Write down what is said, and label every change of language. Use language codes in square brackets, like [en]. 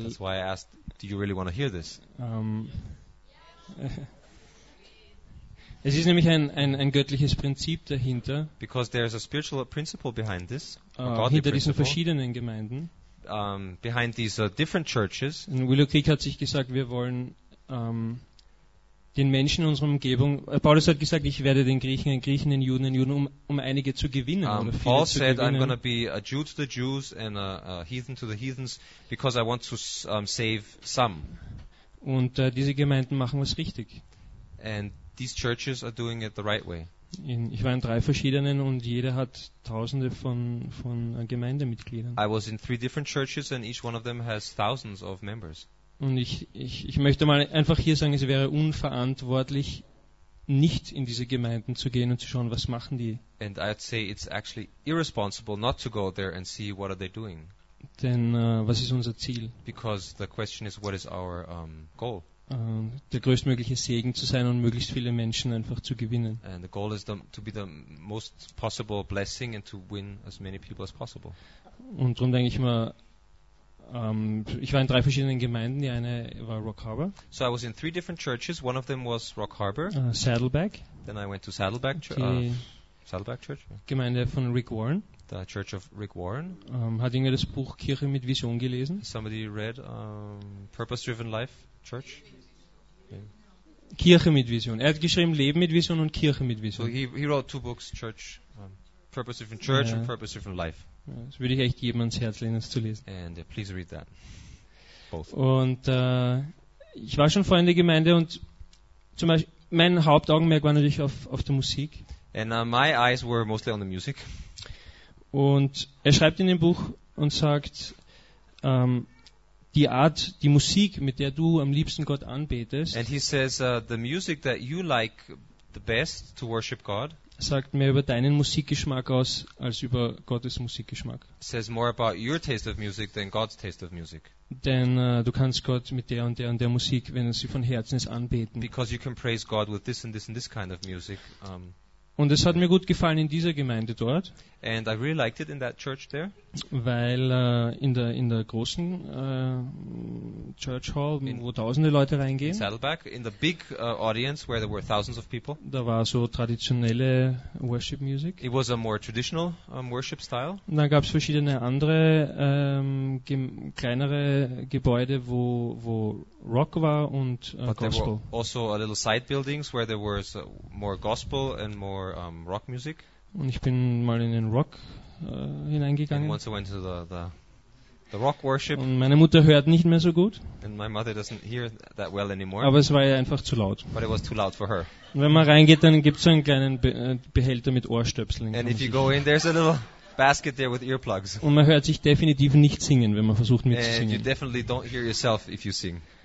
[en] that's why I asked, do you really want to hear this? [de] Es ist nämlich ein göttliches Prinzip dahinter. [en] Because there is a spiritual principle behind this. [de] Hinter diesen verschiedenen Gemeinden. [en] Behind these different churches. [de] Und Willow Creek hat sich gesagt, wir wollen den Menschen in unserer Umgebung. Paulus hat gesagt, ich werde den Griechen ein Griechen, den Juden ein Juden, um einige zu gewinnen. [en] Paul [de] zu [en] said, [de] gewinnen. [en] I'm going to be a Jew to the Jews and a heathen to the heathens, because I want to save some. [de] Und diese Gemeinden machen was richtig. [en] And these churches are doing it the right way. [de] Ich war in 3 verschiedenen und jeder hat Tausende von Gemeindemitgliedern. [en] I was in 3 different churches and each one of them has thousands of members. [de] Und ich möchte mal einfach hier sagen, es wäre unverantwortlich, nicht in diese Gemeinden zu gehen und zu schauen, was machen die. [en] And I'd say it's actually irresponsible not to go there and see what are they doing. [de] Denn was ist unser Ziel? [en] Because the question is, what is our goal? [de] Der größtmögliche Segen zu sein und möglichst viele Menschen einfach zu gewinnen. [en] And the goal is to be the most possible blessing and to win as many people as possible. [de] Und darum denke ich mal, ich war in drei verschiedenen Gemeinden. Die eine war Rock Harbor. [en] So I was in three different churches. One of them was Rock Harbor. [de] Saddleback. [en] Then I went to Saddleback Church. Saddleback Church. [de] Gemeinde von Rick Warren. [en] The Church of Rick Warren. [de] Hat irgendwer das Buch Kirche mit Vision gelesen? [en] Somebody read Purpose Driven Life Church. [de] Yeah. Kirche mit Vision. Er hat geschrieben Leben mit Vision und Kirche mit Vision. [en] So he wrote two books: Church, Purpose Driven Church, yeah, and Purpose Driven Life. [de] Das würde ich echt jedem ans Herz legen, das zu lesen. [en] And, please read that. Both. [de] Und ich war schon vorher in der Gemeinde und zum Beispiel mein Hauptaugenmerk war natürlich auf der Musik. [en] And my eyes were mostly on the music. [de] Und er schreibt in dem Buch und sagt, die Art, die Musik, mit der du am liebsten Gott anbetest. [en] And he says, the music that you like the best to worship God. [de] Sagt mehr über deinen Musikgeschmack aus als über Gottes Musikgeschmack. [en] Says more about your taste of music than God's taste of music. [de] Denn du kannst Gott mit der und der und der Musik, wenn du sie von Herzen ist, anbeten. [en] Because you can praise God with this and this and this kind of music. [de] Und es hat mir gut gefallen in dieser Gemeinde dort. [en] And I really liked it in that church there. [de] Weil in der großen Church Hall, wo tausende Leute reingehen. [en] In Saddleback, in the big audience where there were thousands of people. [de] Da war so traditionelle Worship Music. [en] It was a more traditional worship style. [de] Und dann gab es verschiedene andere kleinere Gebäude, wo Rock war und Gospel. [en] But there were also a little side buildings where there was more Gospel and more Rock Music. [de] Und ich bin mal in den Rock hineingegangen. [en] And once I went to the rock worship. [de] Und meine Mutter hört nicht mehr so gut. [en] And my mother doesn't hear that well anymore. [de] Aber es war ja einfach zu laut. [en] But it was too loud for her. [de] Und wenn man reingeht, dann gibt es so einen kleinen Behälter mit Ohrstöpseln. [en] And if you go in, there's a little basket there with earplugs. [de] Und man hört sich definitiv nicht singen, wenn man versucht mitzusingen. [en] And you definitely don't hear yourself if you sing.